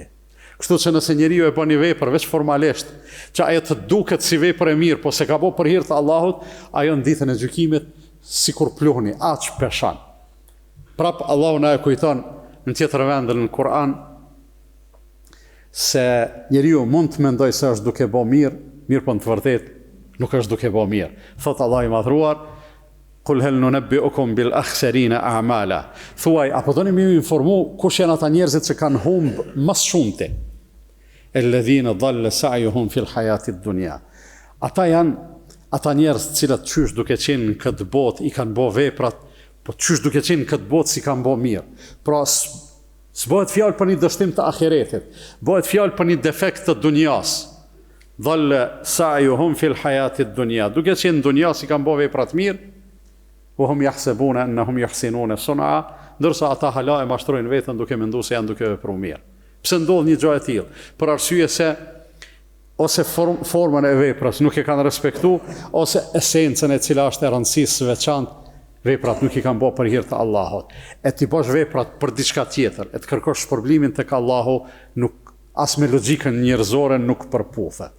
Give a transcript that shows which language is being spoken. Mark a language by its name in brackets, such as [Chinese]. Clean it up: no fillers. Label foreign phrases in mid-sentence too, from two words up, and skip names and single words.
[Albanian] Kështu që nëse njeriu e bën një vepër veç formalisht, që ajo të duket si vepër e mirë, po se ka bo për hir të Allahut, ajo në ditën e gjykimit sikur pluhni, aq peshan. Prap Allahu na e kujton në tjetër vend në Kur'an se njeriu mund të mendoj se është duke bo mirë po në të vërtet nuk është duke bo mirë. Thot Allah i madhruar, [Arabic] قل هل ننبئكم بالأخسرين أعمالا. [Albanian] Thuaj, apo doni më informu kush janë ata njerëzit që kanë humb më shumëti? [Arabic] الذين ضل سعيهم في الحياة الدنيا. [Albanian] Ata janë ata njerëz të cilët qysh duke qenë në këtë botë i kanë bo veprat, po qysh duke qenë në këtë botë si kanë bo mirë. Pra s'bëhet fjalë për një dështim të ahiretit, bëhet fjalë për një defekt të dunjas. [Arabic] ضل سعيهم في الحياة الدنيا. [Albanian] Duke qenë në dunja si kanë bo veprat mirë, [Arabic] وهم يحسبون أنهم يحسنون صنعا, [Albanian] ndërsa ata hala e mashtrojnë veten duke menduar se janë duke vepruar mirë. Pse ndodh një gjë e tillë? Për arsye se ose formën e veprës nuk e kanë respektuar, ose esencën e cila është e rëndësishme së veçantë, veprat nuk i kanë bërë për hir të Allahut. E ti bësh veprat për diçka tjetër, e të kërkosh shpërblimin tek Allahu, nuk as me logjikën njerëzore nuk përputhet.